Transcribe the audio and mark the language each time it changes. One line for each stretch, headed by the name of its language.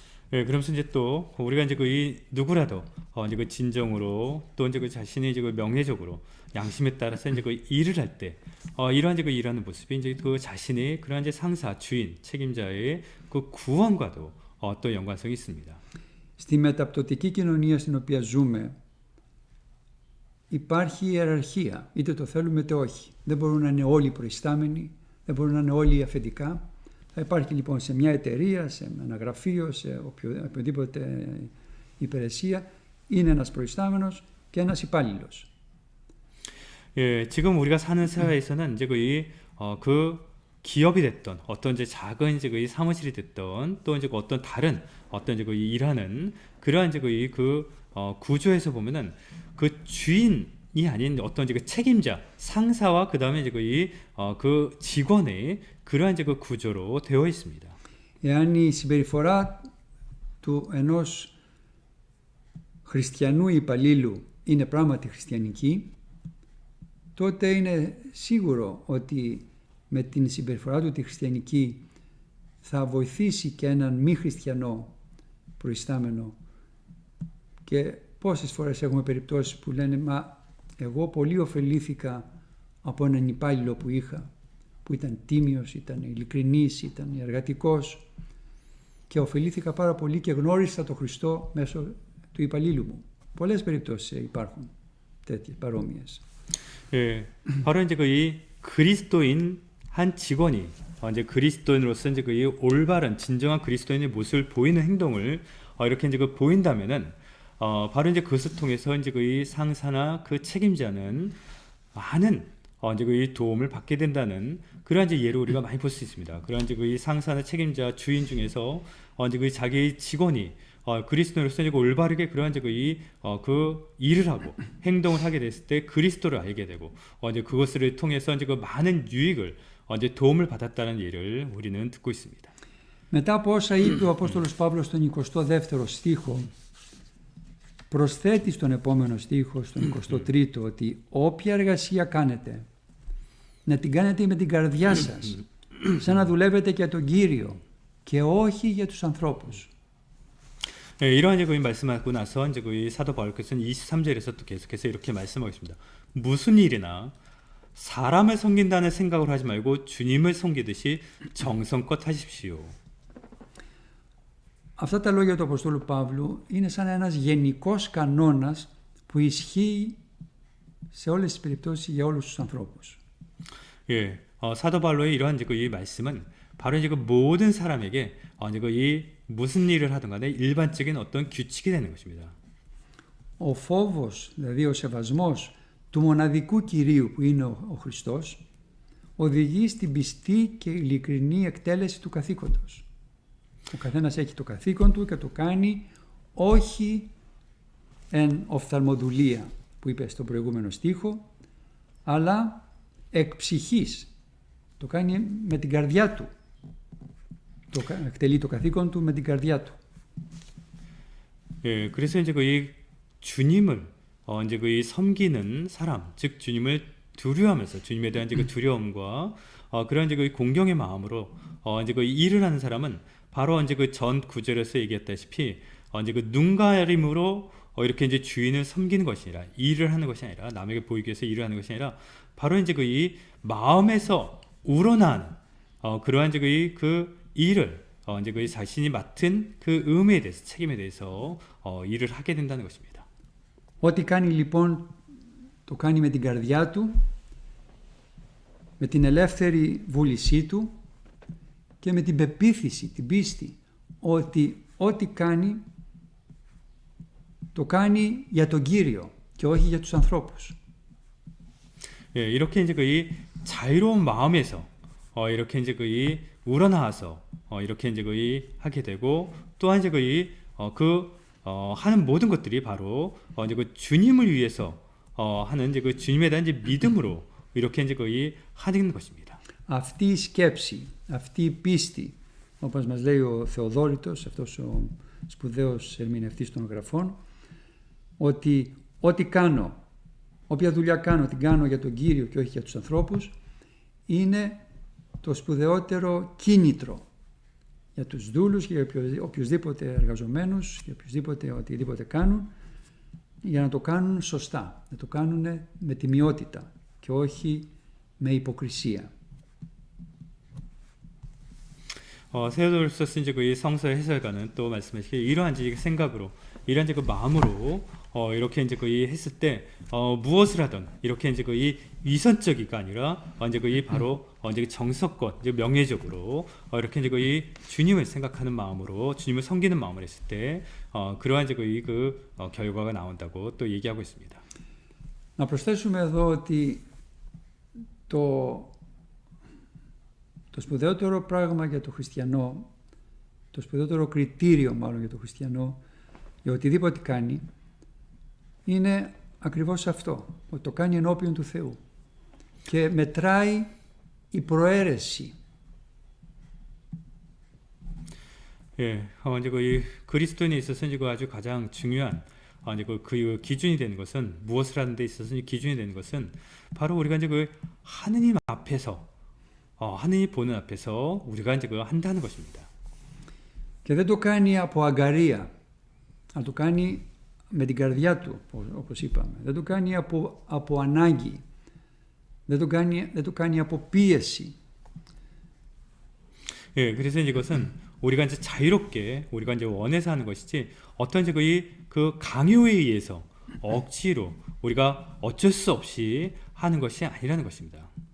Korean: 그러면서 이제 또 우리가 이제 이 누구라도 이제 그 진정으로 또 이제 그 자신의 이제 그 명예적으로 양심에 따라서 이제 그 일을 할 때 이러한 이제 그 일하는 모습이 이제 그 자신의 그러한 이제 상사, 주인, 책임자의 그 구원과도 또 연관성이 있습니다.
Greek: Στη μεταπτωτική κοινωνία στην οποία ζούμε υπάρχει ιεραρχία, είτε το θέλουμε είτε όχι. Δεν μπορούν να είναι όλοι προϊστάμενοι, δεν μπορούν να είναι όλοι αφεντικά. Θα υπάρχει λοιπόν σε μια εταιρεία, σε ένα γραφείο, σε οποιοδήποτε υπηρεσία, είναι ένας προϊστάμενος και ένας υπάλληλος.
Korean: 예, 지금 우리가 사는 사회에서는 이제 그 기업이 됐던 어떤 이제 작은 이제 그 사무실이 됐던 또 이제 어떤 다른 어떤 이제 그 일하는 그러한 이제 그 구조에서 보면은 그 주인이 아닌 어떤 이제 그 책임자, 상사와 그 다음에 이제 그 직원의 그러한 이제 그 구조로 되어 있습니다.
Greek: Εάν η συμπεριφορά του ενός χριστιανού υπαλλήλου είναι πράγματι χριστιανική, τότε είναι σίγουρο ότι με την συμπεριφορά του τη χριστιανική θα βοηθήσει και έναν μη χριστιανό προϊστάμενο. Και πόσες φορές έχουμε περιπτώσεις που λένε «Μα εγώ πολύ ωφελήθηκα από έναν υπάλληλο που είχα, που ήταν τίμιος, ήταν ειλικρινής, ήταν εργατικός και ωφελήθηκα πάρα πολύ και γνώρισα τον Χριστό μέσω του υπαλλήλου μου». Πολλές περιπτώσεις υπάρχουν τέτοιες παρόμοιες.
Korean: 예, 바로 이제 이 그리스도인 한 직원이 이제 그리스도인으로서 이제 이 올바른 진정한 그리스도인의 모습을 보이는 행동을 이렇게 이제 보인다면은 바로 이제 그것을 통해서 이제 그 상사나 그 책임자는 많은 이제 그 도움을 받게 된다는 그러한 이제 예를 우리가 많이 볼 수 있습니다. 그러한 이제 그 상사나 책임자 주인 중에서 이제 그 자기 직원이 그리스도로서 이제 올바르게 그러한 이제 그 일을 하고 행동을 하게 됐을 때 그리스도를 알게 되고 이제 그것을 통해서 이제 그 많은 유익을 이제 도움을 받았다는 예를 우리는 듣고 있습니다.
Greek: Μετά από όσα είπε ο Απόστολος Παύλος στον 22ο στίχο, προσθέτει στον επόμενο στίχο, στον 23ο, ότι όποια εργασία κάνετε, να την κάνετε με την καρδιά σας, σαν να δουλεύετε για τον Κύριο και όχι για τους ανθρώπους.
Korean: 네, 이러한 이제 말씀하고 나서 이제 그 사도 바울께서는 23절에서 또 계속해서 이렇게 말씀하고 있습니다. 무슨 일이나 사람을 섬긴다는 생각을 하지 말고 주님을 섬기듯이 정성껏 하십시오.
Greek: Αυτά τα λόγια του Αποστόλου Παύλου είναι σαν ένας γενικός κανόνας που ισχύει σε όλες τις περιπτώσεις για όλους τους ανθρώπους.
Korean: 예, 사도 바울의 이러한 이제 이 말씀은 바로 이제 그 모든 사람에게 이제 이 무슨 일을 하든 간에 일반적인 어떤 규칙이 되는 것입니다.
Greek: Ο φόβος, δηλαδή ο σεβασμός του μοναδικού Κυρίου που είναι ο Χριστός, οδηγεί στην πιστή και ειλικρινή εκτέλεση του καθήκοντος. Ο καθένας έχει το καθήκον του και το κάνει όχι εν οφθαλμοδουλία που είπε στον προηγούμενο στίχο, αλλά εκ ψυχής. Το κάνει με την καρδιά του. Εκτελεί το καθήκον του με την καρδιά του.
Korean: 예, 그래서 이제 이 주님을 이제 이 섬기는 사람, 즉 주님을 두려워하면서 주님에 대한 이제 그 두려움과 그런 이제 그 공경의 마음으로 이제 그 일을 하는 사람은 바로 이제 그 전 구절에서 얘기했다시피 이제 그 눈가림으로 이렇게 이제 주인을 섬기는 것이 아니라 일을 하는 것이 아니라 남에게 보이기 위해서 일을 하는 것이 아니라 바로 이제 그 이 마음에서 우러나는 그러한 이제 그 일을 이제 그 자신이 맡은 그 의무에 대해서 책임에 대해서 일을 하게 된다는 것입니다.
Greek: Ό,τι κάνει λοιπόν το κάνει με την καρδιά του, με την ελεύθερη βούλησή του και με την πεποίθηση, την πίστη ότι ό,τι κάνει το κάνει για τον Κύριο και όχι για τους ανθρώπους.
Korean: 예, 이렇게 이제 그 자유로운 마음에서 이렇게 이제 그 우러나와서 이렇게 이제 그 하게 되고 또한 이제 그 하는 모든 것들이 바로 이제 그 주님을 위해서 하는 이제 그 주님에 대한 이제 믿음으로 이렇게 이제 그 하는 것입니다.
Greek: Αυτή η σκέψη, αυτή η πίστη, όπως μας λέει ο Θεοδόρητος, αυτός ο σπουδαίος ερμηνευτής των γραφών, ότι ό,τι κάνω, όποια δουλειά κάνω, την κάνω για τον Κύριο και όχι για τους ανθρώπους, είναι το σπουδαιότερο κίνητρο για τους δούλους και για οποιουσδήποτε εργαζομένους, για οποιουσδήποτε οτιδήποτε κάνουν, για να το κάνουν σωστά, να το κάνουν με τιμιότητα και όχι με υποκρισία.
Korean: 세오도르소스 이제 그 성서 해설가는 또 말씀하시기에 이러한 이제 생각으로 이러한 이제 그 마음으로 이렇게 이제 그 했을 때 무엇을 하든 이렇게 이제 그 위선적이가 아니라 이제 그 바로 이제 정석껏 이제 명예적으로 이렇게 이제 그 주님을 생각하는 마음으로 주님을 섬기는 마음을 했을 때 그러한 이제 그 결과가 나온다고 또 얘기하고 있습니다.
Greek: Να προσθέσουμε εδώ ότι το σπουδαιότερο πράγμα για το χριστιανό, το σπουδαιότερο κριτήριο μάλλον για το χριστιανό, για οτιδήποτε κάνει, είναι ακριβώς αυτό, ότι το κάνει ενώπιον του Θεού και μετράει η προαίρεση.
Korean: 예, 이제 그 그리스도인에 있어서 이제 아주 가장 중요한 이제 그 기준이 되는 것은 무엇을 하는 데 있어서 기준이 되는 것은 바로 우리가 이제 그 하느님 앞에서 하느님 보는 앞에서 우리가 이제 그걸 한다는 것입니다.
Greek: Και δεν το κάνει από αγκαρία, αλλά το κάνει με την καρδιά του, όπως είπαμε. Δεν το κάνει από ανάγκη, δεν το κάνει από πίεση.
Korean: 예, 그래서 이것은 우리가 이제 자유롭게 우리가 이제 원해서 하는 것이지 어떤 이제 그 강요에 의해서 억지로 우리가 어쩔 수 없이 하는 것이 아니라는 것입니다.